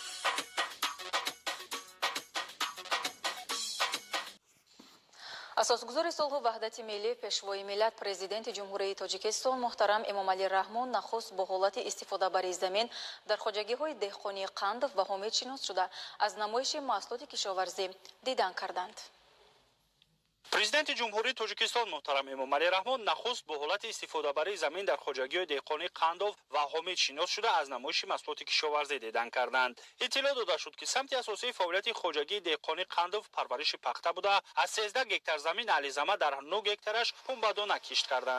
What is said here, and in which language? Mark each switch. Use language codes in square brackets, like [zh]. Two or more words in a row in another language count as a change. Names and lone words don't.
[fa] اساسگزار صلح و وحدت ملی پیشوای ملت پرزیدنت جمهوری تاجیکستان محترم امامعلی رحمون نخست با حالت استفاده بر زمین در خواجگی‌های دهقانی قند و حامد شناس شده از نمایش محصولات کشاورزی دیدن کردند. [tg] президенти ҷумҳурии тоҷикистон муҳтарам эмомалӣ раҳмон нахуст бо ҳолати истифодабарии замин дар хоҷагиҳои деҳқонӣ қандов ва ҳомид шинос шуда аз намоиши маҳсулоти кишоварзӣ дидан карданд. иттилоъ дода шуд ки самти асосии фаъолияти хоҷагии деҳқонӣ қандов парвариши пахта буда аз 13 гектар замин аҳлизама дар 9 гектараш пунбадона кишт карданд.